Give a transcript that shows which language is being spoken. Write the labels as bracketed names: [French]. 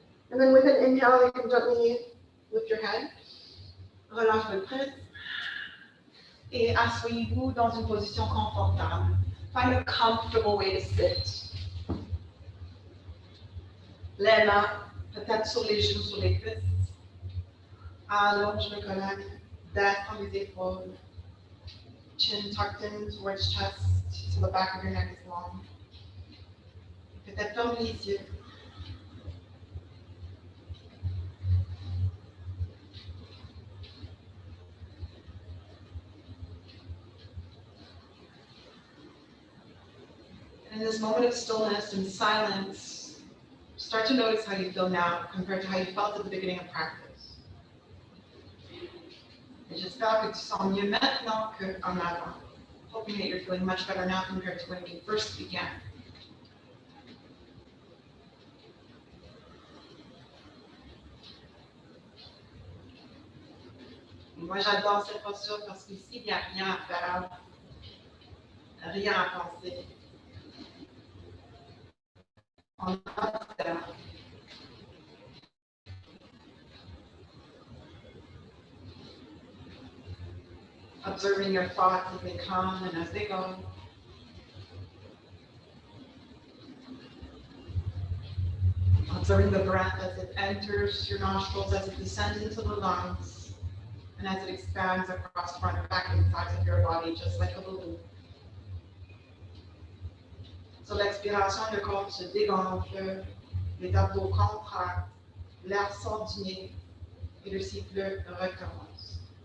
[English] And then with an inhale, you can gently lift your head. [French] Relâche votre prise. Et asseyez-vous dans une position confortable. [English] Find a comfortable way to sit. [French] Les mains, peut-être sur les genoux, sur les cuisses. Allonge le collègue. Descends les épaules. [English] Chin tucked in towards chest, so the back of your neck is long. [French] Peut-être ferme les yeux. [English] In this moment of stillness and silence, start to notice how you feel now compared to how you felt at the beginning of practice. [French] Et j'espère que tu sens mieux maintenant qu'en avant. [English] Hoping that you're feeling much better now compared to when you first began. [French] Moi, j'adore cette posture parce qu'ici, il n'y a rien à faire, rien à penser. On a [English] Observing your thoughts as they come and as they go. Observing the breath as it enters your nostrils, as it descends into the lungs, and as it expands across front and back and sides of your body, just like a balloon. [French] Sur l'expiration, le corps se dégonfle, les abdos contractent, l'air sort du nez et le cycle recommence.